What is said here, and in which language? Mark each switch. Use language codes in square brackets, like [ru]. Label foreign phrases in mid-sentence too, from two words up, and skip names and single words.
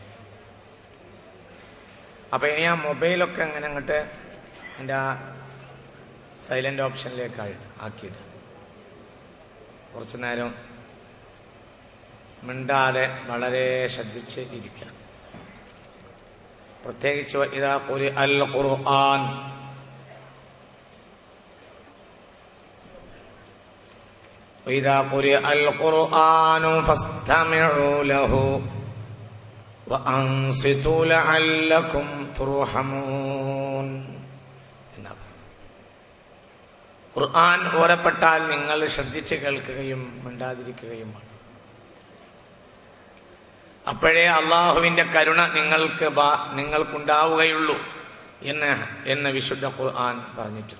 [ml] അപ്പം ഇനി ആ മൊബൈലൊക്കെ അങ്ങനെ അങ്ങോട്ട് എൻ്റെ ആ [en] silent option [ml] ആക്കിയിട്ട് കുറച്ച് നേരം മിണ്ടാതെ വളരെ ശ്രദ്ധിച്ച് ഇരിക്കുക. പ്രത്യേകിച്ച് [ar] إذا قرئ القرآن, وإذا قرئ القرآن فاستمعوا له وأنصتوا لعلكم ترحمون. [ml] ഖുർആൻ ഓതപ്പെട്ടാൽ നിങ്ങൾ ശ്രദ്ധിച്ച് കേൾക്കുകയും മിണ്ടാതിരിക്കുകയും വേണം. അപ്പോഴേ അള്ളാഹുവിൻ്റെ കരുണ നിങ്ങൾക്കുണ്ടാവുകയുള്ളൂ എന്ന് വിശുദ്ധ ഖുർആൻ പറഞ്ഞിട്ടുണ്ട്.